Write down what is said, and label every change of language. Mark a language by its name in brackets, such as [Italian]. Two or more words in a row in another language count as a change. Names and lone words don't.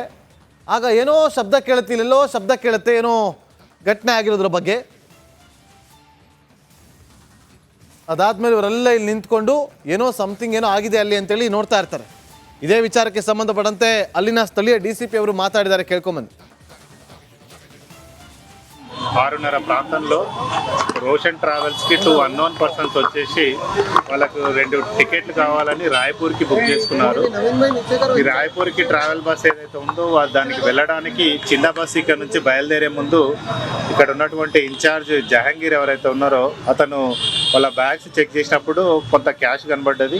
[Kannada] ಆಗ ಏನೋ ಶಬ್ದ ಕೇಳುತ್ತೆ, ಇಲ್ಲೆಲ್ಲೋ ಶಬ್ದ ಕೇಳುತ್ತೆ, ಏನೋ ಘಟನೆ ಆಗಿರೋದ್ರ ಬಗ್ಗೆ. ಅದಾದ್ಮೇಲೆ ಇವರೆಲ್ಲ ಇಲ್ಲಿ ನಿಂತ್ಕೊಂಡು ಏನೋ ಸಮಥಿಂಗ್ ಏನೋ ಆಗಿದೆ ಅಲ್ಲಿ ಅಂತೇಳಿ ನೋಡ್ತಾ ಇರ್ತಾರೆ. ಇದೇ ವಿಚಾರಕ್ಕೆ ಸಂಬಂಧಪಟ್ಟಂತೆ ಅಲ್ಲಿನ ಸ್ಥಳೀಯ DCP ಅವರು ಮಾತಾಡಿದ್ದಾರೆ, ಕೇಳ್ಕೊಂಬಂದು. [Telugu] 6:30 ప్రాంతంలో రోషన్ ట్రావెల్స్కి 2 [English] unknown persons [Telugu] వచ్చేసి వాళ్ళకు 2 టికెట్లు కావాలని రాయపూర్కి బుక్ చేసుకున్నారు. ఈ రాయపూర్కి [English] travel bus [Telugu] ఏదైతే ఉందో దానికి వెళ్ళడానికి చిన్న బస్ ఇక్కడ నుంచి బయలుదేరే ముందు ఇక్కడ ఉన్నటువంటి ఇన్ఛార్జ్ జహంగీర్ ఎవరైతే ఉన్నారో అతను వాళ్ళ [English] bags check [Telugu] చేసినప్పుడు కొంత క్యాష్ కనబడ్డది.